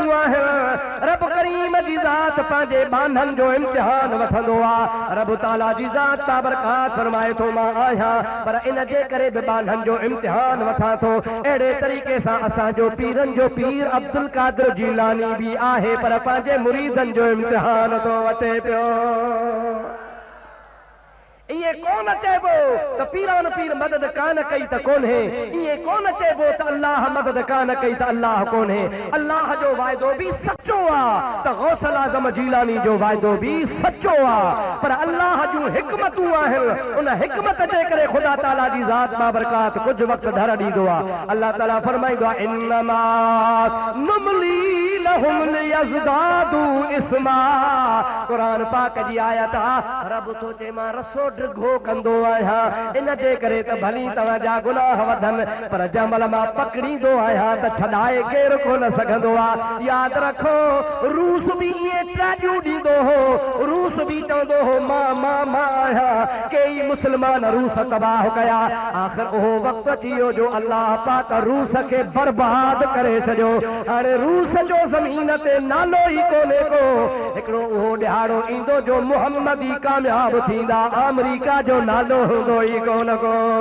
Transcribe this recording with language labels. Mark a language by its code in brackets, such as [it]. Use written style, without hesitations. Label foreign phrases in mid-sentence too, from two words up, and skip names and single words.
[sd] आहिनि रब करीम जी ज़ात पंहिंजे बांधन जो इम्तिहान वठंदो आहे रब ताला जी ज़ात बाबरकात फरमाए थो मां आहियां पर इन जे करे बि बांधन जो इम्तिहान वठां थो अहिड़े तरीक़े सां असांजो पीरनि जो पीर अब्दुल कादिर जीलानी भी आहे पर पंहिंजे मुरीदनि जो इम्तिहान थो वठे पियो ये कौन चइबो त पीरान पीर मदद कान कई त कोन्हे ये कौन चइबो त अल्लाह मदद कान कई त अल्लाह कोन्हे अल्लाह जो वाइदो भी सच्चो आ त गौसल आज़म जीलानी जो वाइदो भी सच्चो आ पर अल्लाह जूं हिकमतूं आहिनि उन हिकमत जे करे खुदा ताला जी ज़ात बाबरकात कुछ वक्त धर ॾींदो आ अल्लाह ताला फरमाईंदो आ [ar] إنما نملي لهم ليزدادوا إثما [sd] कुरान पाक जी आयत आ रब तो चे मां रसो ड्रिघो कंदो आहियां इन जे करे त भली तव्हांजा गुनाह वधनि पर जंहिं मां पकड़ींदो आहियां त छॾाए केरु कोन सघंदो आहे यादि रखो रूस बि ईअं ट्राॼूं ॾींदो हो रूस बि चवंदो हो मां आहियां कई मुस्लमान रूस तबाह कया आख़िर उहो वक़्तु अची वियो जो अल्लाह पाक रूस खे बर्बाद करे छॾियो हाणे रूस जो ज़मीन ते नालो ई कोन्हे को हिकिड़ो उहो ॾिहाड़ो ईंदो जो मुहम्मद ई कामयाब थींदा अमेरिका जो नालो हूंदो ई कोन को